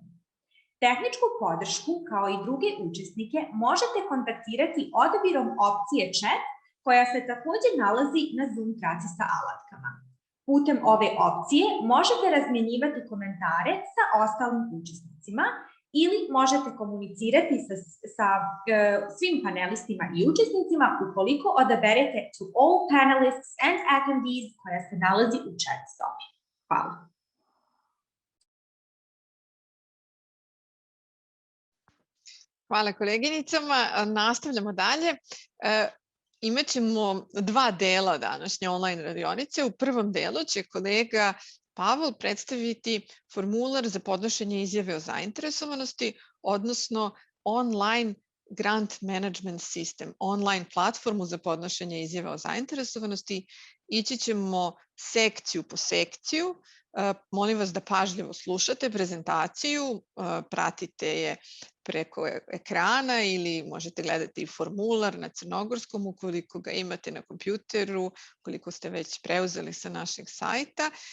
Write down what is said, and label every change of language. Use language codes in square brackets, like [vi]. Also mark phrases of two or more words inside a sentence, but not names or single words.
[sr] Tehničku podršku, kao i druge učesnike, možete kontaktirati odabirom opcije Chat, koja se također nalazi na Zoom traci sa alatkama. Putem ove opcije možete razmjenjivati komentare sa ostalim učesnicima ili možete komunicirati sa svim panelistima i učesnicima ukoliko odaberete [en] To all panelists and attendees [sr] koja se nalazi u chat sobi. Hvala. Hvala koleginicama. Nastavljamo dalje. Imaćemo dva dela današnje online radionice. U prvom delu će kolega Pavol predstaviti formular za podnošenje izjave o zainteresovanosti, odnosno [en] online grant management system, [sr] online platformu za podnošenje izjave o zainteresovanosti. Ići ćemo sekciju po sekciju. Molim vas da pažljivo slušate prezentaciju, pratite je preko ekrana ili možete gledati formular na crnogorskom ukoliko ga imate na kompjuteru, ukoliko ste već preuzeli sa našeg sajta.